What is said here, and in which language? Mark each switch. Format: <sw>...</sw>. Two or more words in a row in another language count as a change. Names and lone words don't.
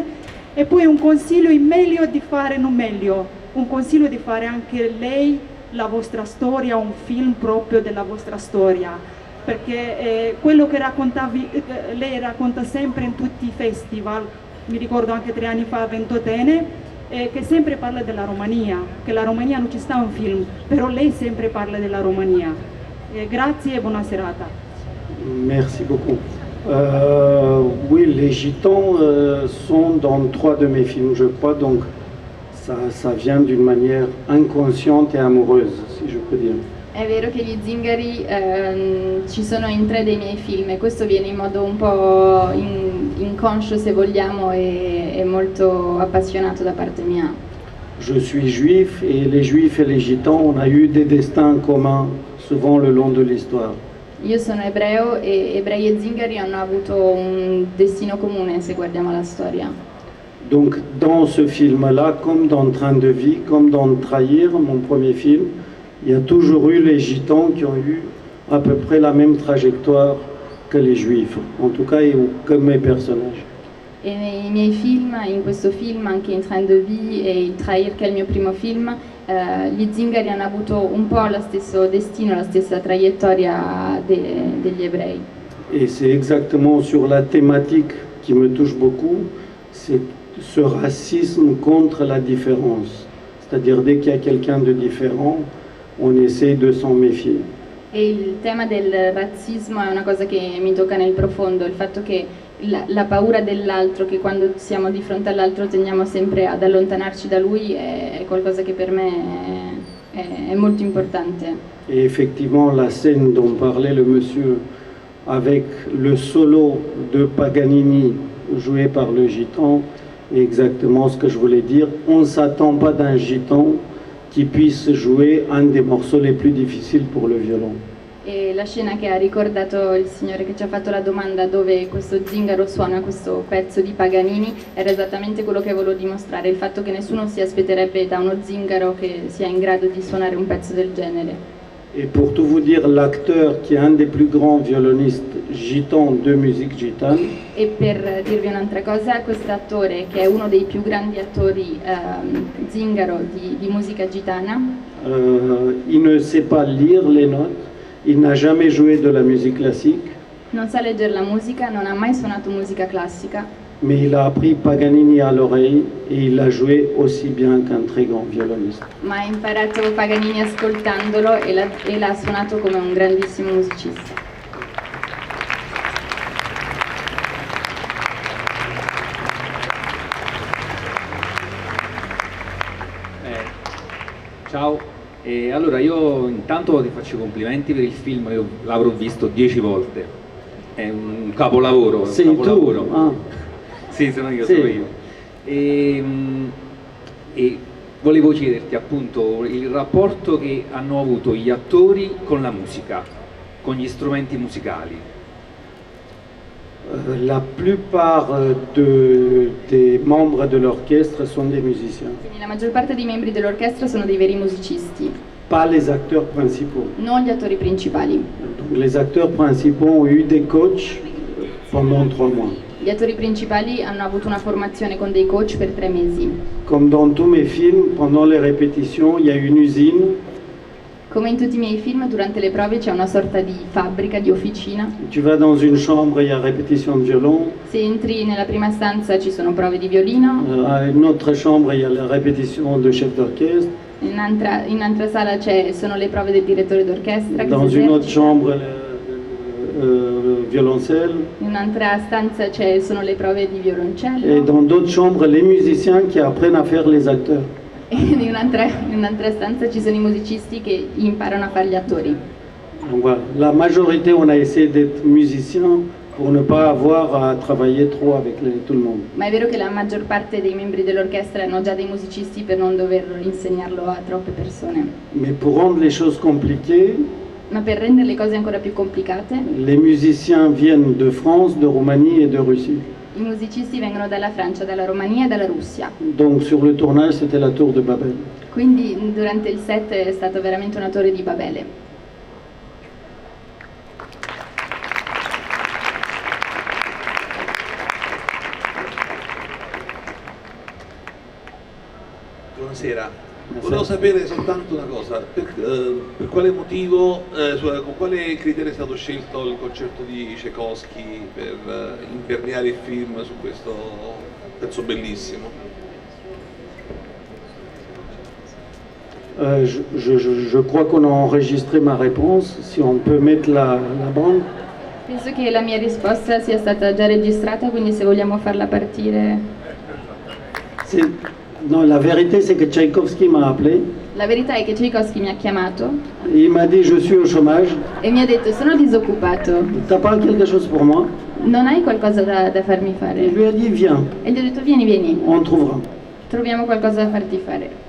<it>e poi un consiglio, è meglio di fare non meglio, un consiglio di fare anche lei la vostra storia, un film proprio della vostra storia, perché quello che raccontavi, lei racconta sempre in tutti i festival, mi ricordo anche 3 anni fa a Ventotene, che sempre parla della Romania, che la Romania non ci sta un film, però lei sempre parla della Romania. Grazie e buona serata.</it> <fr>Merci beaucoup. Oui, les gitans sont dans 3 de mes films, je crois, donc ça vient d'une manière inconsciente et amoureuse, si je peux dire.</fr> <it>È vero che gli zingari ci sono in 3 dei miei film e questo viene in modo un po' inconscio, se vogliamo, e molto appassionato da parte mia.</it> <fr>Je suis juif et les juifs et les gitans, on a eu des destins communs souvent le long de l'histoire.</fr> <it>Io sono ebreo e ebrei e zingari hanno avuto un destino comune se guardiamo la storia.</it> <fr>Donc dans ce film-là, comme dans Train de vie, comme dans Trahir, mon premier film, il y a toujours eu les gitans qui ont eu à peu près la même trajectoire que les juifs, en tout cas que mes personnages.</fr> <it>E nei miei film, in questo film, anche in Train de vie e in Trahir, che è il mio primo film, gli zingari hanno avuto un po' lo stesso destino, la stessa traiettoria degli ebrei.</it> <fr>Et c'est exactement sur la thématique qui me touche beaucoup, c'est ce racisme contre la différence. C'est-à-dire dès qu'il y a quelqu'un de différent, on essaie de s'en méfier.</fr> <it>E il tema del razzismo è una cosa che mi tocca nel profondo, il fatto che la paura dell'altro, che quando siamo di fronte all'altro tendiamo sempre ad allontanarci da lui, è qualcosa che per me è molto importante.</it> <fr>Et effectivement, la scène dont parlait le monsieur avec le solo de Paganini joué par le gitan est exactement ce que je voulais dire. On ne s'attend pas d'un gitan qui puisse jouer un des morceaux les plus difficiles pour le violon.</fr> <it>E la scena che ha ricordato il signore che ci ha fatto la domanda, dove questo zingaro suona questo pezzo di Paganini, era esattamente quello che volevo dimostrare, il fatto che nessuno si aspetterebbe da uno zingaro che sia in grado di suonare un pezzo del genere.</it> <fr>Et pour tout vous dire, l'acteur qui est un des plus grands violonistes gitans de musique gitane,</fr> <it>E per dirvi un'altra cosa, questo attore, che è uno dei più grandi attori zingaro di musica gitana,</it> <fr>il ne sait pas lire les notes, il n'a jamais joué de la musique classique,</fr> <it>non sa leggere la musica, non ha mai suonato musica classica,</it> <fr>mais il a appris Paganini à l'oreille et il a joué aussi bien qu'un très grand violoniste.</fr> <it>ma ha imparato Paganini ascoltandolo e l'ha suonato come un grandissimo musicista. Ciao, allora io intanto ti faccio i complimenti per il film, io l'avrò visto 10 volte, è un capolavoro, Sei un capolavoro. tu? Ah. Sì, sono io, Sì. sono io. E volevo chiederti appunto il rapporto che hanno avuto gli attori con la musica, con gli strumenti musicali.</it> <fr>La plupart des membres de l'orchestre sont des musiciens,</fr> <it>Quindi la maggior parte dei membri dell'orchestra sono dei veri musicisti,</it> <fr>pas les acteurs principaux.</fr> <it>non gli attori principali.</it> <fr>Donc, les acteurs principaux ont eu des coachs pendant 3 mois.</fr> <it>Gli attori principali hanno avuto una formazione con dei coach per 3 mesi.</it> <fr>Comme dans tous mes films, pendant les répétitions, il y a une usine.</fr> <it>Come in tutti i miei film, durante le prove c'è una sorta di fabbrica, di officina.</it> <fr>Tu vas dans une chambre, il y a répétition de violon.</fr> <it>Se entri nella prima stanza ci sono prove di violino,</it> <fr>À une autre chambre, il y a la répétition de chef d'orchestre.</fr> <it>in un'altra sala sono le prove del direttore d'orchestra che</it> <fr>Dans</fr> <it>si</it> <fr>une autre</fr> <it>esercita.</it> <fr>chambre, le violoncelle.</fr> <it>In un'altra stanza sono le prove di</it> <fr>Et</fr> <it>violoncello.</it> <fr>dans d'autres chambres, les musiciens qui apprennent à faire les acteurs.</fr> <it>E in un'altra stanza ci sono i musicisti che imparano a fare gli attori.</it> <fr>Donc voilà, la majorité, on a essayé d'être musicien pour ne pas avoir à travailler trop avec tout le monde.</fr> <it>Ma è vero che la maggior parte dei membri dell'orchestra erano già dei musicisti per non dover insegnarlo a troppe persone.</it> <fr>Mais pour rendre les choses compliquées,</fr> <it>Ma per rendere le cose ancora più complicate,</it> <fr>les musiciens viennent de France, de Roumanie et de Russie.</fr> <it>i musicisti vengono dalla Francia, dalla Romania e dalla Russia.</it> <fr>Donc sur le tournage, c'était la tour de Babel.</fr> <it>Quindi durante il set è stato veramente una torre di Babele. Buonasera. Volevo sapere soltanto una cosa, per quale motivo, con quale criterio è stato scelto il concerto di Tchaikovsky per imperniare il film su questo pezzo bellissimo?</it> <fr>Je crois qu'on a enregistré ma réponse, si on peut mettre la bande.</fr> <it>Penso che la mia risposta sia stata già registrata, quindi se vogliamo farla partire.</it> <fr>Non, la vérité c'est que Tchaïkovski m'a appelé.</fr> <it>La verità è che Tchaikovsky mi ha chiamato</it> <fr>Il m'a dit je suis au chômage.</fr> <it>e mi ha detto: sono disoccupato,</it> <fr>T'as pas quelque chose pour moi?</fr> <it>non hai qualcosa da farmi</it> <fr>Et je</fr> <it>fare?</it> <fr>lui ai dit viens,</fr> <it>E gli ho detto: vieni,</it> <fr>on trouvera.</fr> <it>troviamo qualcosa da farti fare.</it>